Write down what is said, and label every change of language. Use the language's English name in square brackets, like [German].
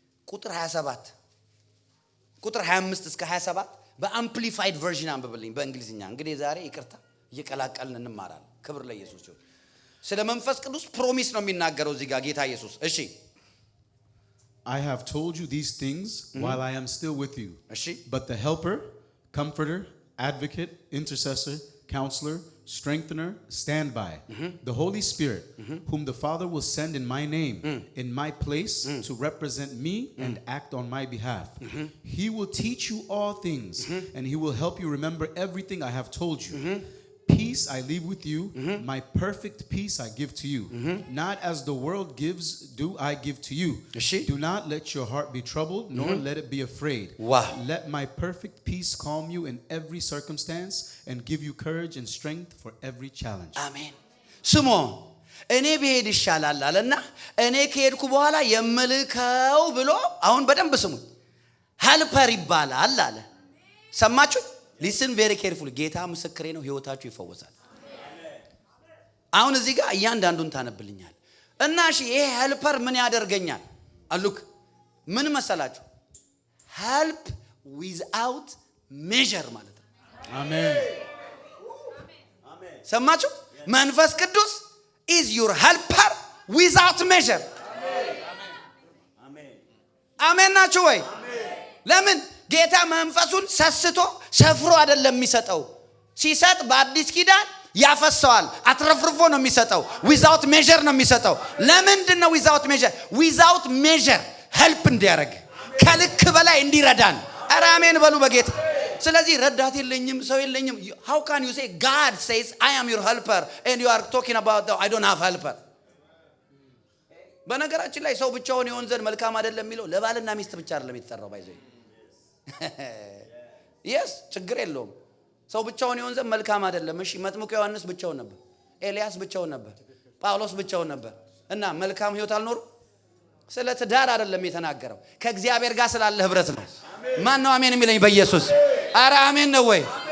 [Amharic] ቁጥር 27 ቁጥር 25 እስከ 27 በአምፕሊፋይድ ቨርዥን አንብብልኝ በእንግሊዝኛ። እንግዲህ ዛሬ ይቅርታ እየቀላቀልን እንማራለን። ክብር ለኢየሱስ ይሁን። ስለ መንፈስ ቅዱስ ፕሮሚስ ነው የሚናገረው እዚህ ጋር ጌታ ኢየሱስ። እሺ [English] I have told you these things while I am still with you. [Amharic] እሺ [English] But the helper, comforter, advocate, intercessor, counselor, strengthener, standby, the Holy Spirit, whom the Father will send in my name, in my place, to represent me and act on my behalf. He will teach you all things, and he will help you remember everything I have told you. Peace I leave with you, my perfect peace I give to you. Not as the world gives, do I give to you. Do not let your heart be troubled, nor let it be afraid. Wow. Let my perfect peace calm you in every circumstance and give you courage and strength for every challenge. [Amharic] አሜን። ስሞን እኔ ብሄድ ይሻላል አለና እኔ ከሄድኩ በኋላ የምልከው ብሎ አሁን በደንብ ስሙኝ፣ ሄልፐር ይባላል አለ። ሰማችሁ? ሊስን ቬሪ ኬርፉል። ጌታ ምስክሬ ነው፣ ህይወታችሁ ይፈወሳል። አሁን እዚህ ጋር እያንዳንዱን ታነብልኛል እና እሺ ይሄ ሄልፐር ምን ያደርገኛል? አሉክ ምን መሰላችሁ? [English] help without measure [Amharic] ማለት ነው። አሜን ሰማችሁ? መንፈስ ቅዱስ [English] is your helper without measure። [Amharic] አሜን ናችሁ ወይ? ለምን ጌታ መንፈሱን ሰስቶ ሰፍሮ አይደለም የሚሰጠው። ሲሰጥ በአዲስ ኪዳን ያፈሰዋል፣ አትረፍርፎ ነው የሚሰጠው። [English] without measure [Amharic] ነው የሚሰጠው። ለምንድን ነው without measure? [English] without measure help [Amharic] እንዲያደርግ ከልክ በላይ እንዲረዳን። ኧረ አሜን በሉ በጌታ። ስለዚህ ረዳት የለኝም ሰው የለኝም። [English] how can you say God says I am your helper and you are talking about I don't have helper? [Amharic] በነገራችን ላይ ሰው ብቻውን ይሆን ዘንድ መልካም አይደለም የሚለው ለባልና ሚስት ብቻ አይደለም የተጠራው። ባይዘይ yes ችግር የለውም። ሰው ብቻውን ይሆን ዘንድ መልካም አይደለም። እሺ መጥምቁ ዮሐንስ ብቻውን ነበር፣ ኤልያስ ብቻውን ነበር፣ ጳውሎስ ብቻውን ነበር እና መልካም ህይወት አልኖሩ። ስለ ትዳር አይደለም የተናገረው፣ ከእግዚአብሔር ጋር ስላለ ህብረት ነው። ማን ነው አሜን የሚለኝ በኢየሱስ? ኧረ አሜን ነው ወይ?